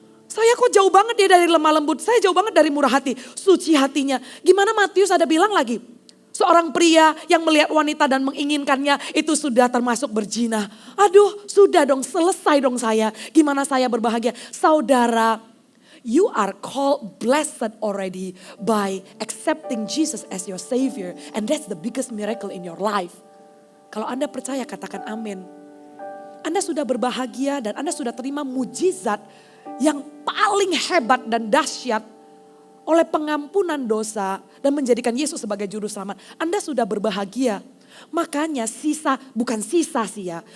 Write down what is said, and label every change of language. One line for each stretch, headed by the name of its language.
Indonesian: Saya kok jauh banget dia dari lemah lembut, saya jauh banget dari murah hati, suci hatinya. Gimana Matius ada bilang lagi, seorang pria yang melihat wanita dan menginginkannya itu sudah termasuk berzina. Aduh sudah dong, selesai dong saya, gimana saya berbahagia.
English: Saudara, you are called blessed already by accepting Jesus as your Savior. And that's the biggest miracle in your life.
Indonesian: Kalau Anda percaya katakan amin. Anda sudah berbahagia dan Anda sudah terima mujizat yang paling hebat dan dahsyat oleh pengampunan dosa dan menjadikan Yesus sebagai juru selamat. Anda sudah berbahagia. Makanya bukan sisa sih ya.